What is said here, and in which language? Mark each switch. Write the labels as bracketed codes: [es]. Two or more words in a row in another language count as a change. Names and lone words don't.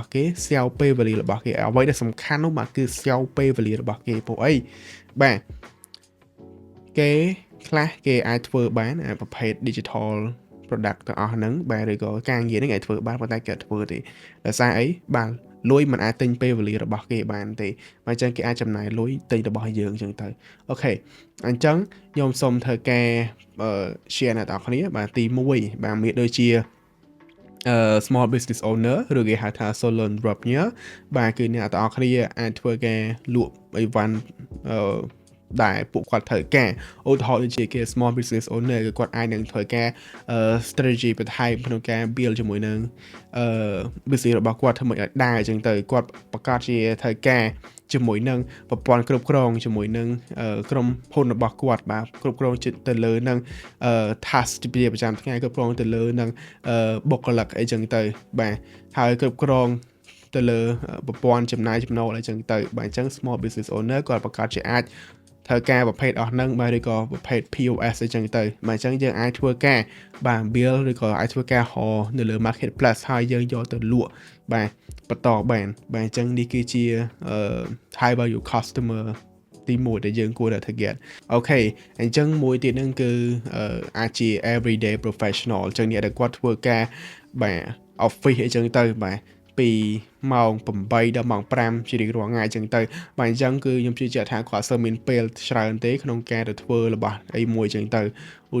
[km] គេស្យោពេលវេលារបស់គេអ្វីដែលសំខាន់នោះបាទគឺស្យោពេលវេលារបស់គេព្រោះអីបាទគេខ្លះគេអាចធ្វើបានប្រភេទ [en] digital product [km] ទាំងអស់ហ្នឹងបាទឬក៏ការងារហ្នឹងអាចធ្វើបានប៉ុន្តែគេអត់ធ្វើទេដោយសារអីបាទលុយមិនអាចទិញពេលវេលារបស់គេបានទេបាទអញ្ចឹងគេអាចចំណាយលុយទិញរបស់យើងអញ្ចឹងទៅអូខេអញ្ចឹងខ្ញុំសូមធ្វើការ share អ្នកនរគ្នាបាទទី1បាទមានដូចជា [en] small business owner [km] ឬគេហៅថា [en] solo entrepreneur [km] បាទគឺអ្នកទាំងអស់គ្នាអាចធ្វើការលក់អីវ៉ាន់ដែលពួកគាត់ត្រូវការឧទាហរណ៍ដូចជាគេ [en] small business [km] owner គឺគាត់អាចនឹងធ្វើការ strategy បន្ថែមក្នុងការ build ជាមួយនឹងbusiness របស់គាត់ធ្វើមិនឲ្យដើរអញ្ចឹងទៅគាត់ប្រកាសជាត្រូវការជាមួយនឹងប្រព័ន្ធ គ្រប់គ្រងជាមួយនឹងក្រុមហ៊ុនរបស់គាត់បាទគ្រប់គ្រងទៅលើនឹង task ជាប្រចាំថ្ងៃគ្រប់គ្រងទៅលើនឹងបុគ្គលិកអីចឹងទៅបាទហើយគ្រប់គ្រងទៅលើប្រព័ន្ធចំណាយចំណូលអីចឹងទៅបាទអញ្ចឹង [en] small business owner [km] គាត់ប្រកាសជាអាចធ្វើការប្រភេទអស់ហ្នឹងបាទឬក៏ប្រភេទ POS អីចឹងទៅបាទអញ្ចឹងយើងអាចធ្វើការបាទ build ឬក៏អាចធ្វើការហៅនៅលើ marketplace ហើយយើងយកទៅលក់បាទបន្តបានបាទអញ្ចឹងនេះគឺជា [en] high value customer [km] ទី1ដែលយើងគួរតែ target អូខេអញ្ចឹងមួយទៀតហ្នឹងគឺអាចជា [en] everyday professional [km] អញ្ចឹងអ្នកដែលគាត់ធ្វើការបាទ office អីចឹងទៅបាទពីម៉ោង8 ដល់ម៉ោង5ជារៀងរាល់ថ្ងៃអញ្ចឹងទៅបាទអញ្ចឹងគឺខ្ញុំជឿជាក់ថាគាត់សើមានពេលច្រើនទេក្នុងការទៅធ្វើរបស់អីមួយអញ្ចឹងទៅឧ